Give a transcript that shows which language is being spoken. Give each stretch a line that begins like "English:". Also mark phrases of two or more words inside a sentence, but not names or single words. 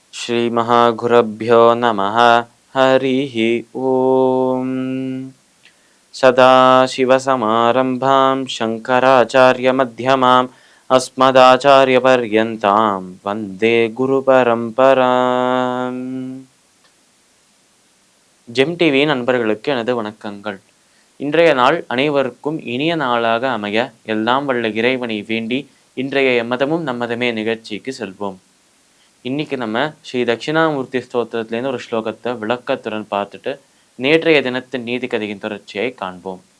Sanskrit: श्रीमहागुरुभ्यो नमः। हरिः ओम। सदाशिवसमारम्भां शङ्कराचार्यमध्यमाम् अस्मदाचार्यपर्यन्तां वन्दे குருபரம்பராம்.
Tamil: ஜெம் டிவி நண்பர்களுக்கு எனது வணக்கங்கள். இன்றைய நாள் அனைவருக்கும் இனிய நாளாக அமைய எல்லாம் வல்ல இறைவனை வேண்டி இன்றைய எம்மதமும் நம்மதமே நிகழ்ச்சிக்கு செல்வோம். இன்னைக்கு நம்ம ஸ்ரீ தட்சிணாமூர்த்தி ஸ்தோத்திரத்திலேருந்து ஒரு ஸ்லோகத்தை விளக்கத்துடன் பார்த்துட்டு நேற்றைய தினத்தின் நீதி கதையின் தொடர்ச்சியை காண்போம்.